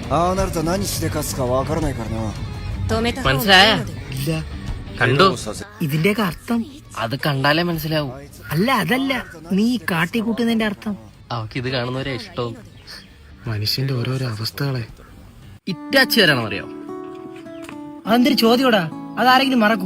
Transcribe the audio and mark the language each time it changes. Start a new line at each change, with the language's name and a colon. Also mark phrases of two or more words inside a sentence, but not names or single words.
Japanese: ああなると何して勝つかわからないからな。
Malayalam: മനസ്സിലായ? ഇല്ല. കണ്ടു. ഇതിന്റെയൊക്കെ അർത്ഥം അത് കണ്ടാലേ മനസ്സിലാവും. അല്ല അതല്ല, നീ കാട്ടിക്കൂട്ടുന്നതിന്റെ അർത്ഥം. അവക്ക് ഇത് കാണുന്നവരെ ഇഷ്ടവും. മനുഷ്യന്റെ ഓരോരോ അവസ്ഥകളെ. ഇറ്റാച്ചി വരാണോ അറിയോ? അതെന്തൊരു ചോദ്യോടാ, അതാരെങ്കിലും മറക്കൂ?